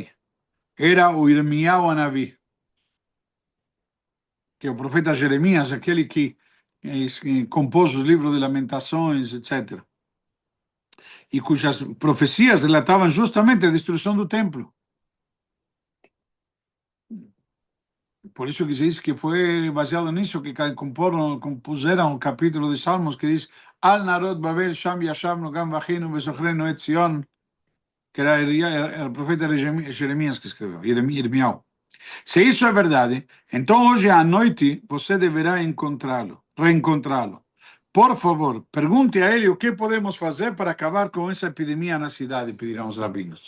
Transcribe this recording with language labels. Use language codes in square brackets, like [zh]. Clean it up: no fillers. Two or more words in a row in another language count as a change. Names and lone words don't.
[pt] Era o [he] ירמיהו הנביא, [pt] que é o profeta Jeremias, aquele que compôs os livros de Lamentações, etc. E cujas profecias relatavam justamente a destruição do templo. Por isso que se diz que foi baseado nisso que compuseram o capítulo de Salmos que diz [he] על נהרות בבל שם ישבנו גם בכינו בזכרנו את ציון, [pt] que era o profeta Jeremias que escreveu, Irmiyahu. Se isso é verdade, então hoje à noite você deverá reencontrá-lo. Por favor, pergunte a ele o que podemos fazer para acabar com essa epidemia na cidade, pedirão os rabinos.